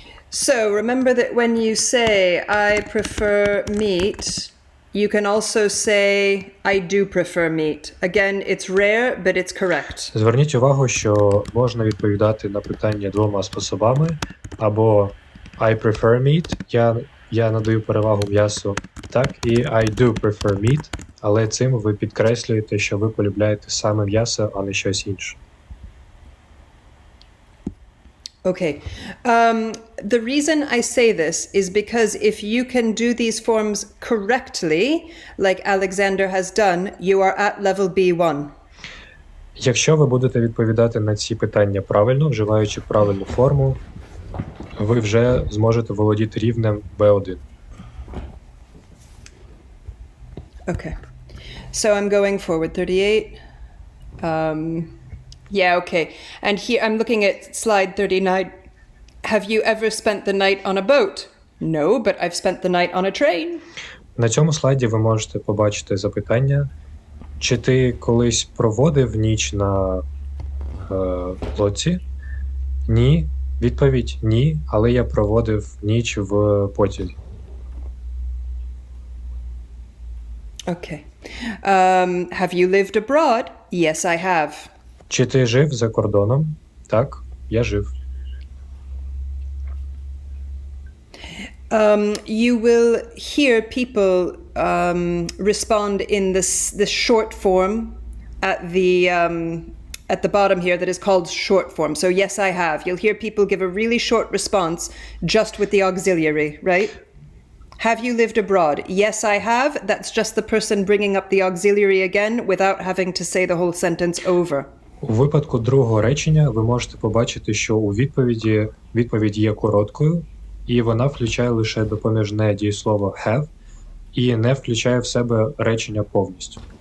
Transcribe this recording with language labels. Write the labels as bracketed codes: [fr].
[en] So remember that when you say I prefer meat, you can also say I do prefer meat. Again, it's rare, but it's correct. [uk] Зверніть увагу, що можна відповідати на питання двома способами. Або [en] I prefer meat, [uk] я надаю перевагу м'ясу, так, і [en] I do prefer meat, [uk] але цим ви підкреслюєте, що ви полюбляєте саме м'ясо, а не щось інше. [en] Okay. The reason I say this is because if you can do these forms correctly, like Alexander has done, you are at level B1. [uk] Якщо ви будете відповідати на ці питання правильно, вживаючи правильну форму, ви вже зможете володіти рівнем B1. [en] Okay. So I'm going forward 38. Yeah, okay. And here I'm looking at slide 39. Have you ever spent the night on a boat? No, but I've spent the night on a train. [uk] На цьому слайді ви можете побачити запитання. Чи ти колись проводив ніч на лодці? Ні. Відповідь – ні, але я проводив ніч в потязі. [en] Okay. Have you lived abroad? Yes, I have. [uk] Чи ти жив за кордоном? Так, я жив. [en] You will hear people respond in the short form at the bottom here that is called short form. So yes, I have. You'll hear people give a really short response just with the auxiliary, right? Have you lived abroad? Yes, I have. That's just the person bringing up the auxiliary again without having to say the whole sentence over. [uk] У випадку другого речення ви можете побачити, що у відповідь є короткою, і вона включає лише допоміжне дієслово have і не включає в себе речення повністю.